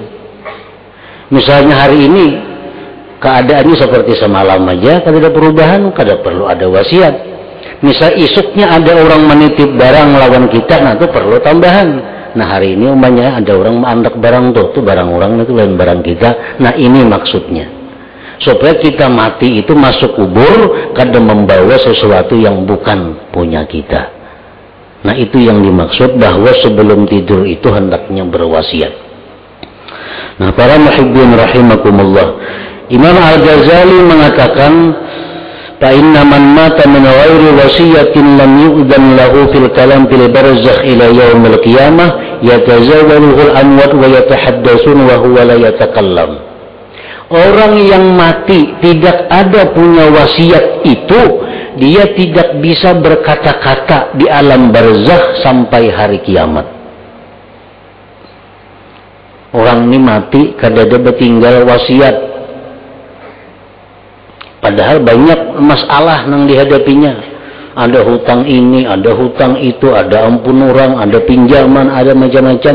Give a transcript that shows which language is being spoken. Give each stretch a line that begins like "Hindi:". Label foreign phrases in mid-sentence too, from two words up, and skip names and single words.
Indonesian: Misalnya hari ini keadaannya seperti semalam aja, kada ada perubahan, kada perlu ada wasiat. Misal isuknya ada orang menitip barang lawan kita, nah itu perlu tambahan. Nah hari ini umpamanya ada orang menandak barang tuh barang orang itu lain barang kita. Nah ini maksudnya supaya kita mati itu masuk kubur kada membawa sesuatu yang bukan punya kita. Nah itu yang dimaksud bahwa sebelum tidur itu hendaknya berwasiat. Nah para
Arabic: محبين رحمكم الله,
Indonesian: Imam Al-Ghazali mengatakan
Arabic: فَإِنَّ مَنْ مَاتَ مِنْ غَيْرِ وَصِيَّةٍ لَمْ يُؤْذَنْ لَهُ فِي الْكَلَامِ فِي الْبَرْزَخِ إِلَى يَوْمِ الْقِيَامَةِ يَتَزَاوَلُهُ الْأَمْوَاتُ وَيَتَحَدَّثُونَ وَهُوَ لَا يَتَكَلَّمُ.
Indonesian: Orang yang mati tidak ada punya wasiat itu, dia tidak bisa berkata-kata di alam barzakh sampai hari kiamat. Orang ini mati kada ada bertinggal wasiat. Padahal banyak masalah yang dihadapinya. Ada hutang ini, ada hutang itu, ada ampun orang, ada pinjaman, ada macam-macam.